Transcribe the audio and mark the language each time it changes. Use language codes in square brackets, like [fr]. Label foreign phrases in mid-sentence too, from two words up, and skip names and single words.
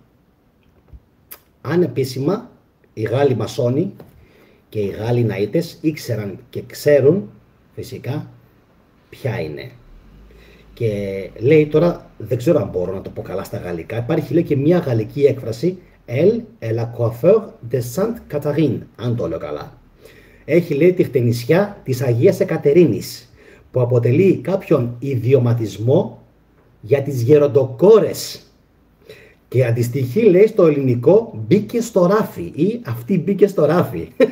[el] Ανεπίσημα, οι Γάλλοι μασόνοι και οι Γάλλοι ναΐτες ήξεραν και ξέρουν φυσικά ποια είναι. Και λέει τώρα, δεν ξέρω αν μπορώ να το πω καλά στα γαλλικά, υπάρχει λέει και μια γαλλική έκφραση, [fr] Elle est la coiffeur de Sainte Catherine, [el] αν το λέω καλά. Έχει λέει τη χτενισιά της Αγίας Εκατερίνης, που αποτελεί κάποιον ιδιωματισμό για τις γεροντοκόρες. Και αντιστοιχεί, λέει, στο ελληνικό μπήκε στο ράφι ή αυτή μπήκε στο ράφι.